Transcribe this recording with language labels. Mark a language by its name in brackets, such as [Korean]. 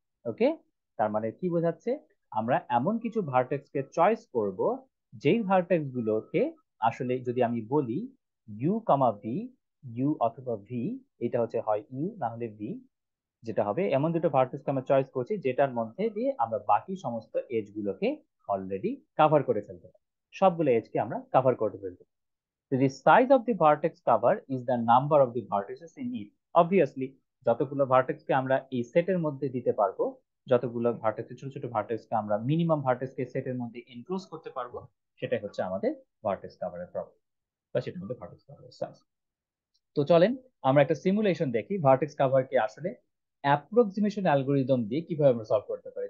[Bangla] ওকে, তার মানে কি বোঝাচ্ছে, আমরা এমন কিছু ভার্টেক্সকে চয়েস করব যেই ভার্টেক্স গুলোকে আসলে যদি আমি বলি u comma v, u অথবা v, এটা হচ্ছে হয় u না হলে v, যেটা হবে এমন দুটো ভার্টেক্সকে আমরা চয়েস করছি যেটার মধ্যে দিয়ে আমরা বাকি সমস্ত এজ গুলোকে অলরেডি কভার করে ফেলতে পারি, সবগুলো এজকে আমরা কভার করে ফেলতে পারি। [English] The size of the vertex cover is the number of the vertices in it. [Bangla] Obviously, যতগুলো ভার্টেক্সকে আমরা এই সেটের মধ্যে দিতে পারবো, যতগুলো ভার্টেক্স ছোট ছোট ভার্টেক্সকে আমরা মিনিমাম ভার্টেক্সকে সেটের মধ্যে এনক্লোজ করতে পারবো, সেটাই হচ্ছে আমাদের ভার্টেক্স কভারের প্রবলেম, বা সেটা হচ্ছে ভার্টেক্স কভারের সাইজ। তো চলেন আমরা একটা সিমুলেশন দেখি ভার্টেক্স কভারকে আসলে অ্যাপ্রক্সিমেশন অ্যালগোরিদম দিয়ে কিভাবে আমরা সলভ করতে পারি।